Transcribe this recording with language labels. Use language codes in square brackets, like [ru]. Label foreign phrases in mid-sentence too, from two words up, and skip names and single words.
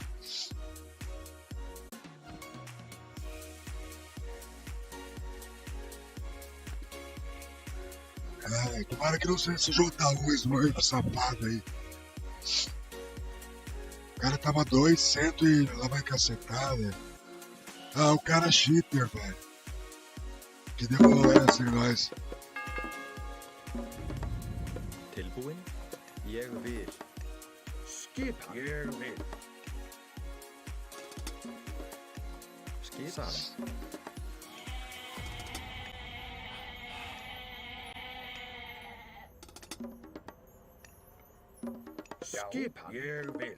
[pt] Tomara que não seja esse J1 Smurf safado aí. O cara tava 200 e lá vai cacetar, velho. Ah, o cara é cheater, velho. Que deu essa em nós. [is] Tilbúin? Ég vil. Skipan. Ég vil. Skipan. Skipan. Ég vil.